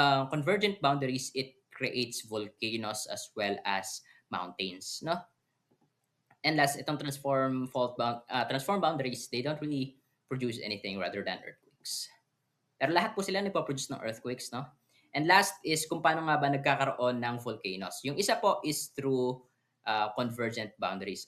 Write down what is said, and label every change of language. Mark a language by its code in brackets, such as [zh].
[en] Convergent boundaries, it creates volcanoes as well as mountains, no? And last, itong transform boundaries, they don't really produce anything rather than earthquakes. [tl] Pero lahat po sila nagpo-produce ng earthquakes, no? [en] And last is [tl] kung paano nga ba nagkakaroon ng volcanoes. Yung isa po is through convergent boundaries.